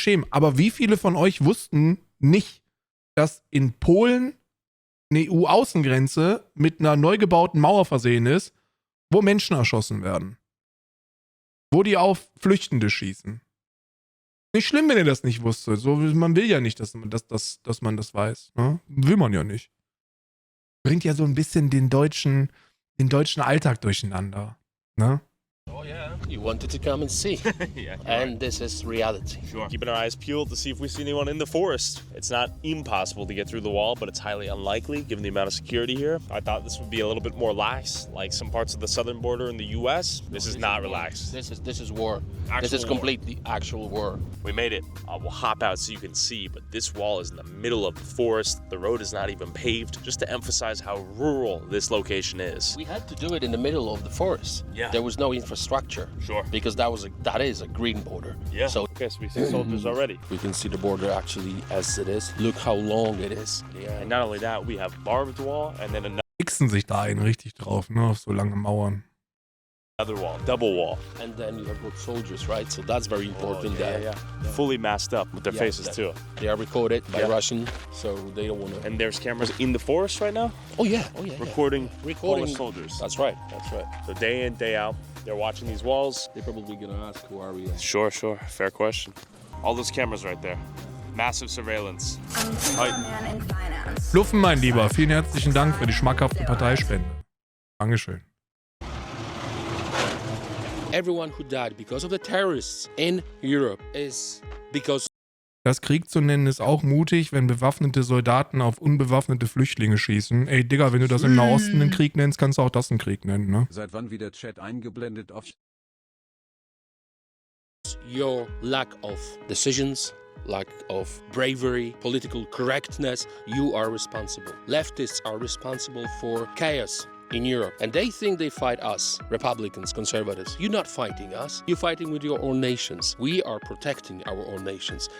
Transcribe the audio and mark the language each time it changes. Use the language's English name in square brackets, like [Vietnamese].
[German] Aber wie viele von euch wussten nicht, dass in Polen eine EU-Außengrenze mit einer neu gebauten Mauer versehen ist, wo Menschen erschossen werden? Wo die auf Flüchtende schießen? Nicht schlimm, wenn ihr das nicht wusstet. So, man will ja nicht, dass man das weiß. Ne? Will man ja nicht. Bringt ja so ein bisschen den deutschen Alltag durcheinander. [English] No? Oh yeah, you wanted to come and see. Yeah, and this is reality. Sure. Keeping our eyes peeled to see if we see anyone in the forest. It's not impossible to get through the wall, but it's highly unlikely given the amount of security here. I thought this would be a little bit more lax, like some parts of the southern border in the US. This is not relaxed. This is war. This is completely actual war. We made it. We'll hop out so you can see, but this wall is in the middle of the forest. The road is not even paved, just to emphasize how rural this location is. We had to do it in the middle of the forest. Yeah. There was no infrastructure. Sure. Because that is a green border. Yeah. So okay, so we see soldiers already. We can see the border actually as it is. Look how long it is. Yeah. And not only that, we have barbed wall and then another. [German] stürzen sich da einen richtig drauf, ne, auf so lange Mauern. [English] Other wall, double wall. And then you have good soldiers, right? So that's very important. Yeah. Fully masked up with their faces too. They are recorded by Russian, so they don't want to. And there's cameras in the forest right now? Oh yeah. Recording Polish soldiers. That's right. So day in, day out, they're watching these walls. They're probably gonna ask, who are we? Sure. Fair question. All those cameras right there. Massive surveillance. [German] Fluffen, mein Lieber, vielen herzlichen Dank für die schmackhafte Parteispende. Dankeschön. [English] Everyone who died because of the terrorists in Europe is because. [German] Das Krieg zu nennen ist auch mutig, wenn bewaffnete Soldaten auf unbewaffnete Flüchtlinge schießen. Ey, Digga, wenn du das im Nahosten einen Krieg nennst, kannst du auch das einen Krieg nennen, ne? Seit wann wieder Chat eingeblendet auf [English] Your lack of decisions, lack of bravery, political correctness, you are responsible. Leftists are responsible for chaos in Europe. And they think they fight us, Republicans, conservatives. You're not fighting us. You're fighting with your own nations. We are protecting our own nations.